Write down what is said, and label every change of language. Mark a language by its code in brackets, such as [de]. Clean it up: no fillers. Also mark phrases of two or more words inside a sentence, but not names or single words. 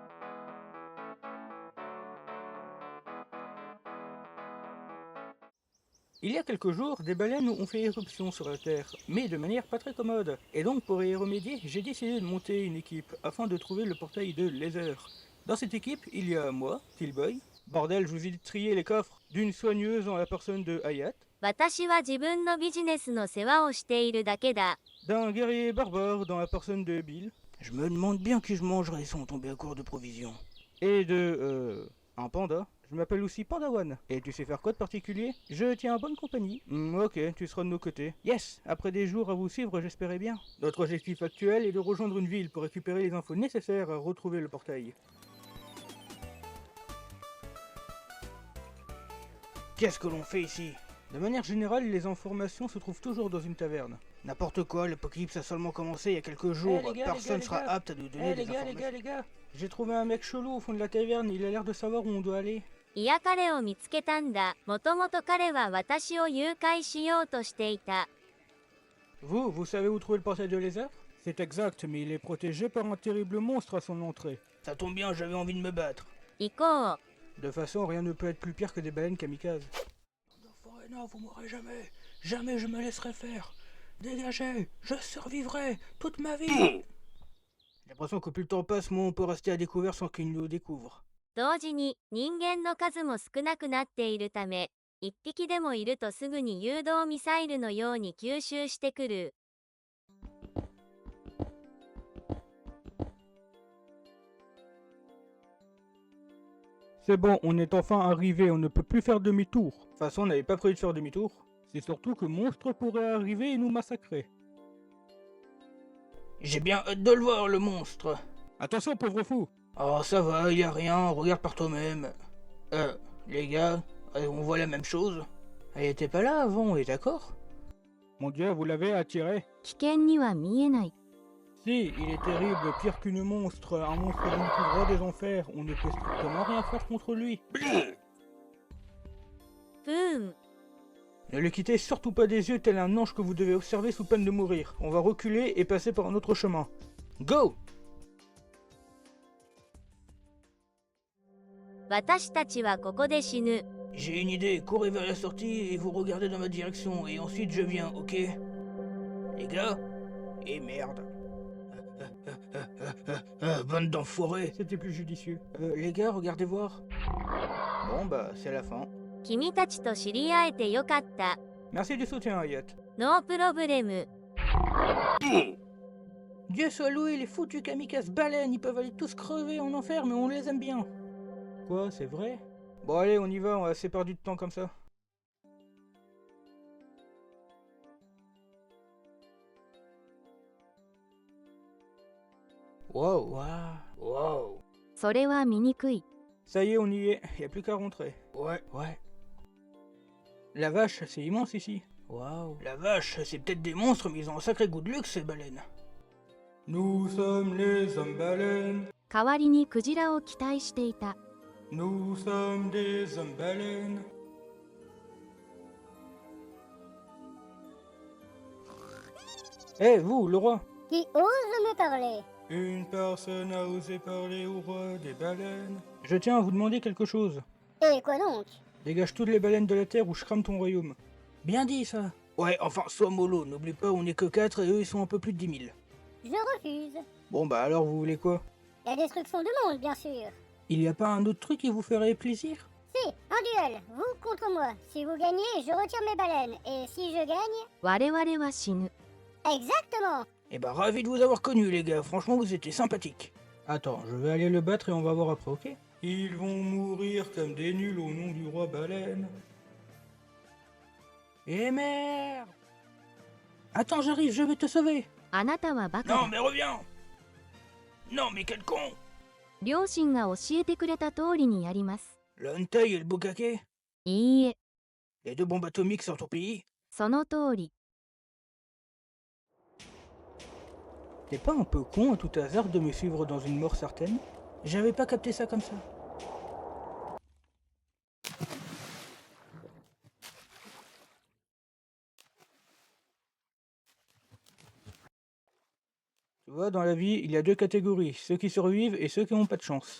[fr] Il y a quelques jours, des baleines ont fait éruption sur la Terre, mais de manière pas très commode. Et donc pour y remédier, j'ai décidé de monter une équipe afin de trouver le portail de Laser. Dans cette équipe, il y a moi, Tillboy. Bordel, je vous ai trié les coffres d'une soigneuse en la personne de Hayat. [ja] 私は自分のビジネスの世話をしているだけだ。 [fr] D'un guerrier barbare dans la personne de Bill. Je me demande bien qui je mangerai sans tomber à court de provisions. Et de, un panda. Je m'appelle aussi Pandawan. Et tu sais faire quoi de particulier? Je tiens en bonne compagnie. Ok, tu seras de nos côtés. Yes, après des jours à vous suivre, j'espérais bien. Notre objectif actuel est de rejoindre une ville pour récupérer les infos nécessaires à retrouver le portail. Qu'est-ce que l'on fait ici? De manière générale, les informations se trouvent toujours dans une taverne. N'importe quoi, l'apocalypse a seulement commencé il y a quelques jours. Personne sera apte à nous donner des informations. Les gars, j'ai trouvé un mec chelou au fond de la taverne, il a l'air de savoir où on doit aller. [ja] いや彼を見つけたんだ。もともと彼は私を誘拐しようとしていた。 [fr] Vous savez où trouver le portail de lézard? C'est exact, mais il est protégé par un terrible monstre à son entrée. Ça tombe bien, j'avais envie de me battre. [ja] 行こう。 [fr] De toute façon, rien ne peut être plus pire que des baleines kamikazes. Non, vous mourrez jamais. Jamais je me laisserai faire. Dégagez, je survivrai toute ma vie. J'ai l'impression que plus le temps passe, moins on peut rester à découvert sans qu'ils nous découvrent. [ja] 同時に人間の数も少なくなっているため、一匹でもいるとすぐに誘導ミサイルのように吸収してくる。 [fr] C'est bon, on est enfin arrivé, on ne peut plus faire demi-tour. De toute façon, on n'avait pas prévu de faire demi-tour. C'est surtout que monstre pourrait arriver et nous massacrer. J'ai bien hâte de le voir, le monstre. Attention, pauvre fou. Oh, ça va, y a rien, regarde par toi-même. Les gars, on voit la même chose. Elle était pas là avant, on est d'accord? Mon dieu, vous l'avez attiré. [ja] 危険には見えない。 [fr] Si, il est terrible, pire qu'une monstre, un monstre d'une couvre des enfers, on ne peut strictement rien faire contre lui. [ja] ブーン。 [fr] Ne le quittez surtout pas des yeux tel un ange que vous devez observer sous peine de mourir. On va reculer et passer par un autre chemin. Go! [ja] 私たちはここで死ぬ。 [fr] J'ai une idée, courez vers la sortie et vous regardez dans ma direction, et ensuite je viens, ok? Les gars? Et merde. Bande d'enfoirés! C'était plus judicieux. Les gars, regardez voir. Bon bah, c'est la fin. [ja] 君たちと知り合えてよかった。 [fr] Merci du soutien, Hayat. [en] no problem. [fr] Dieu soit loué, les foutus kamikazes baleines, ils peuvent aller tous crever en enfer, mais on les aime bien. Quoi, c'est vrai? Bon allez, on y va, on a assez perdu de temps comme ça. Wow, wow. [ja] それは醜い。 [fr] Ça y est, on y est, y a plus qu'à rentrer. Ouais. La vache, c'est immense ici. Waouh. La vache, c'est peut-être des monstres, mais ils ont un sacré goût de luxe, ces baleines. Nous sommes les hommes baleines. [ja] 代わりにクジラを期待していた。 [fr] Nous sommes des hommes baleines. Eh, vous, le roi. Qui ose me parler? Une personne a osé parler au roi des baleines. Je tiens à vous demander quelque chose. Et quoi donc? Dégage toutes les baleines de la terre ou je crame ton royaume. Bien dit, ça. Ouais, enfin, sois mollo, n'oublie pas, on est que 4 et eux, ils sont un peu plus de 10 000. Je refuse. Bon, bah alors, vous voulez quoi? La destruction du monde, bien sûr. Il y a pas un autre truc qui vous ferait plaisir? Si, un duel, vous contre moi. Si vous gagnez, je retire mes baleines. Et si je gagne... [ja] 我々は死ぬ。 [fr] Exactement! Eh bah, ravi de vous avoir connu, les gars. Franchement, vous étiez sympathiques. Attends, je vais aller le battre et on va voir après, ok? Ils vont mourir comme des nuls au nom du roi baleine. Eh merde! Attends, j'arrive, je vais te sauver! [ja] あなたはバカ [fr] Non, [ja] だ。 [fr] mais reviens! Non, mais quel con! [ja] 両親が教えてくれた通りにやります。 [fr] Le Hentai et le Bukake? [ja] いいえ、 [fr] Les deux bombes atomiques sur ton pays? [ja] その通り。 [fr] T'es pas un peu con à tout hasard de me suivre dans une mort certaine? J'avais pas capté ça comme ça. Tu vois, dans la vie, il y a deux catégories, ceux qui survivent et ceux qui n'ont pas de chance.